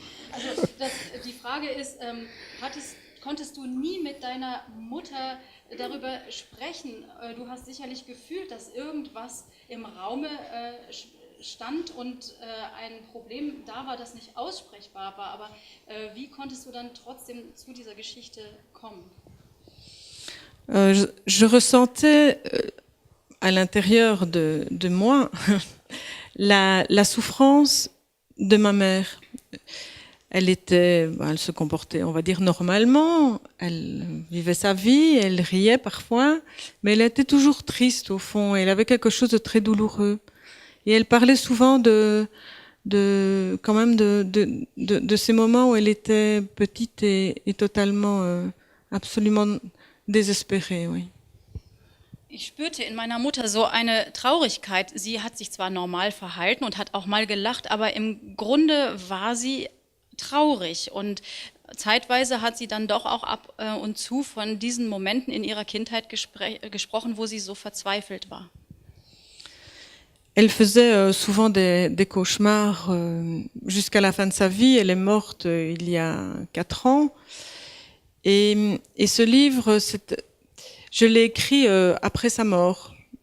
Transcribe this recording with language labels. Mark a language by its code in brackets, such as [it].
[de] Also die Frage ist, konntest du nie mit deiner Mutter darüber sprechen? Du hast sicherlich gefühlt, dass irgendwas im Raume stand und ein Problem da war, das nicht aussprechbar war. Aber wie konntest du dann trotzdem zu dieser Geschichte kommen? [fr] Je ressentais à l'intérieur de moi la souffrance de ma mère. Elle se comportait, on va dire, normalement. Elle vivait sa vie, elle riait parfois, mais elle était toujours triste au fond. Elle avait quelque chose de très douloureux. Et elle parlait souvent de ces moments où elle était petite et totalement, absolument désespérée, oui. [de] Ich spürte in meiner Mutter so eine Traurigkeit. Sie hat sich zwar normal verhalten und hat auch mal gelacht, aber im Grunde war sie traurig. Und zeitweise hat sie dann doch auch ab und zu von diesen Momenten in ihrer Kindheit gesprochen, wo sie so verzweifelt war. [fr] Elle faisait souvent des cauchemars jusqu'à la fin de sa vie. Elle est morte il y a 4 ans. Et ce livre, je l'ai écrit après sa mort.